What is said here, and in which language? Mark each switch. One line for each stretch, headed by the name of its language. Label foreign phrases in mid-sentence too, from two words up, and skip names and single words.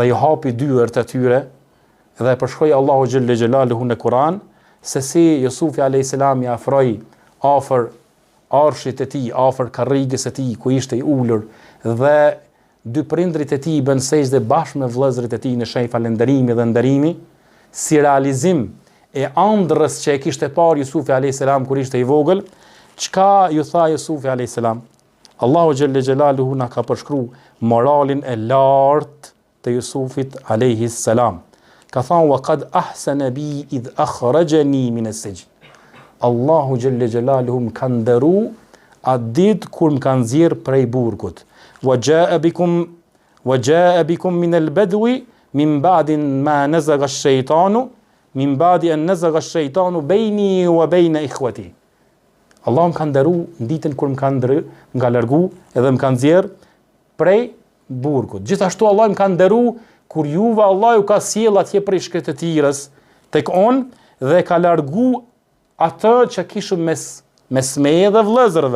Albanian: i hapi dyert e tyre, dhe përshkroi Allahu
Arabic: جل جلاله
Albanian: në Kur'an se si Jusufi
Arabic: عليه السلام
Albanian: i afroi afër arshit e tij, afër karrigës së tij ku ishte i ulur, dhe dy prindrit e tij bën sejdë bashkë me vëllezërit e tij në shenjë falënderimi dhe nderimi, si realizim e ëndrrës që e kishte parë Jusufi
Arabic: عليه السلام
Albanian: kur ishte i vogël. Çka ju tha Jusufi
Arabic: عليه السلام?
Albanian: Allahu
Arabic: جل جلاله
Albanian: na ka përshkruar moralin e lartë të Jusufit
Arabic: عليه السلام.
Albanian: Ka thënë
Arabic: وقد أحسن بي إذ أخرجني من السجن.
Albanian: Allahu
Arabic: جل جلاله
Albanian: më ka nderu atë ditë kur më kanë nxjerr prej burgut.
Arabic: وجاء بكم من البدو من بعد ما نزغ الشيطان من بعد أن نزغ الشيطان بيني وبين إخوتي.
Albanian: Allah më ka nderu në ditën kur më ka largu edhe më ka nxjerr prej burgut. Gjithashtu Allah më ka nderu kur juve Allah ju ka sjell atje prej shkretëtirës tek on dhe ka largu atë që kishëm mes meje dhe vëllezërve.